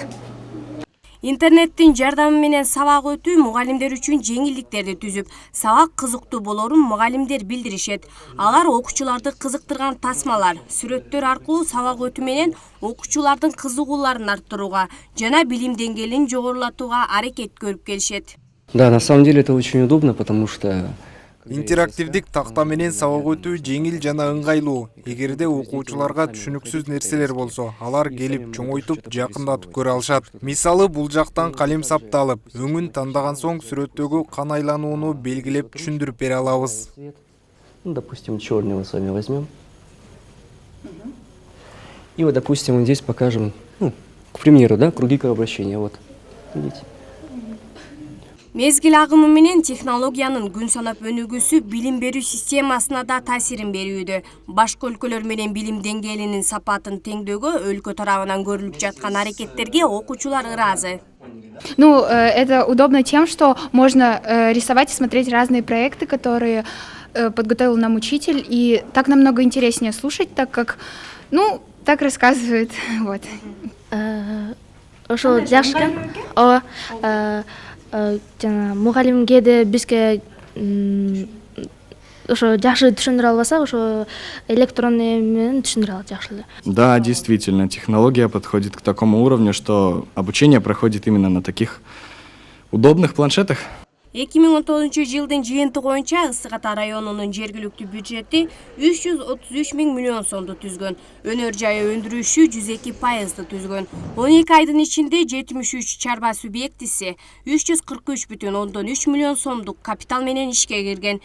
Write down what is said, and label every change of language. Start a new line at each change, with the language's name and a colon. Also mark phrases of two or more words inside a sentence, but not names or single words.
Kyrgyz: Интернеттин жардамы менен сабак өтүү мугалимдер үчүн жеңилдиктерди түзүп, сабак кызыктуу болорун мугалимдер билдиришет. Алар окуучуларды кызыктырган тасмалар, сүрөттөр аркылуу сабак өтүү менен окуучулардын кызыгууларын арттырууга жана билим деңгээлин жогорулатууга аракет көрүп келишет.
Russian: Да, на самом деле это очень удобно, потому что
Kyrgyz: интерактивдик такта менен сабак өтүү жеңил жана ыңгайлуу. Эгерде окуучуларга түшүнүксүз нерселер болсо, алар келип чоңойтуп, жакындатып көрө алышат. Мисалы, бул жактан калем сапталып, өңүн тандаган соң сүрөттөгү кан айланууну белгилеп түшүндүрүп бере алабыз.
Russian: Допустим, черный с вами возьмем. И вот, допустим, здесь покажем, к примеру, да, круги кровообращения. Вот, видите?
Kyrgyz: Мезгил агымы менен технологиянын күн санап өнүгүүсү билим берүү системасына да таасирин берүүдө. Башка өлкөлөр менен билим деңгээлинин сапатын теңдөөгө өлкө тарабынан көрүлүп жаткан аракеттерге окуучулар ыраазы.
Russian: Ну, это удобно тем, что можно рисовать и смотреть разные проекты, которые подготовил нам учитель, и так намного интереснее слушать, так как, так рассказывает, вот.
Kyrgyz: Ошо жакшы. Жана мугалимге де бизге ошо жакшы түшүндүрө албаса, ошо электронный менен түшүндүрө алат жакшы.
Russian: Да, действительно, технология подходит к такому уровню, что обучение проходит именно на таких удобных планшетах.
Kyrgyz: 2019 жылдын жыйынтыгы боюнча Ысык Ата районунун жергиликтүү бюджети 333 000 миллион сомду түзгөн. Өнөр жайы өндүрүшү 102% түзгөн. 12 айдын ичинде 73 чарба субъектиси 343,3 миллион сомдук капитал менен ишке кирген.